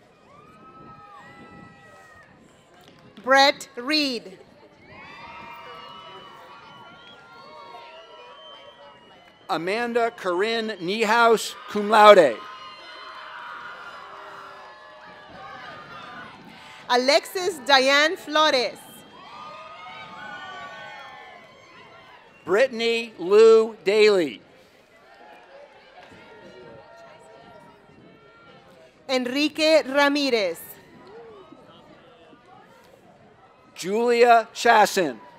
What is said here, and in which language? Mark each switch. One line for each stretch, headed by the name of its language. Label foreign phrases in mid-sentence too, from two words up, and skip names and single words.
English: Brett Reed. Amanda Corinne Niehaus,
Latin: cum laude.
English: Alexis Diane Flores. Brittany Lou Daly. Enrique Ramirez. Julia Chassin.